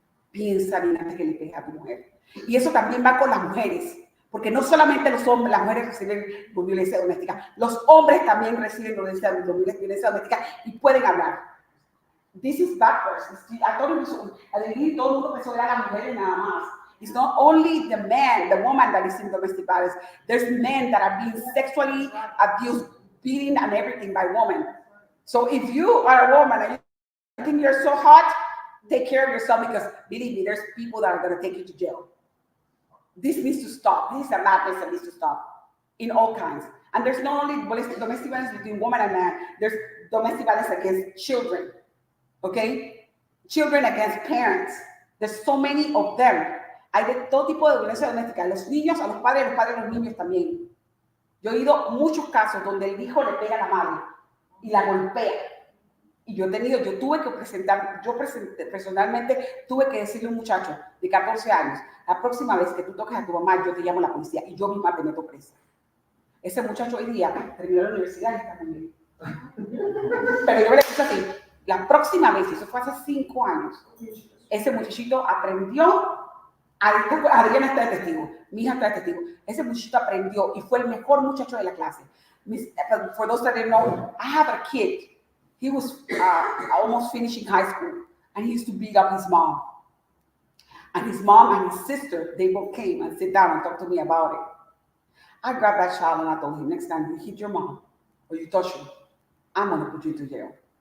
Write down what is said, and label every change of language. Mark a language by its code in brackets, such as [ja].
[es] Piensa bien antes que le pegues a tu mujer. Y eso también va con las mujeres. Porque no solamente los hombres, las mujeres reciben violencia doméstica, los hombres también reciben violencia doméstica y pueden hablar. [en] This is backwards. I thought it was, [es] todo el mundo pensó que era la mujer nada más. [en] It's not only the man, the woman that is in domestic violence. There's men that are being sexually abused, beaten and everything by women. So if you are a woman and you think you're so hot, take care of yourself because believe me, there's people that are going to take you to jail. This needs to stop. This is a madness that needs to stop in all kinds. And there's not only domestic violence between woman and man, there's domestic violence against children, okay? Children against parents. There's so many of them. [es] Hay de todo tipo de violencia doméstica. Los niños, a los padres a los niños también. Yo he oído muchos casos donde el hijo le pega a la madre y la golpea. Y yo tuve que personalmente tuve que decirle a un muchacho de 14 años, la próxima vez que tú toques a tu mamá, yo te llamo a la policía y yo misma te meto presa. Ese muchacho hoy día terminó la universidad y está muy bien. Pero yo me le puse así, la próxima vez, eso fue hace 5 años, ese muchachito aprendió, Adriana está de testigo, mi hija está de testigo, ese muchachito aprendió y fue el mejor muchacho de la clase. [en] For those that didn't know, I have a kid. He was almost finishing high school, and he used to beat up his mom. And his mom and his sister, they both came and sit down and talk to me about it. I grabbed that child and I told him, next time you hit your mom or you touch her, I'm going to put you to jail.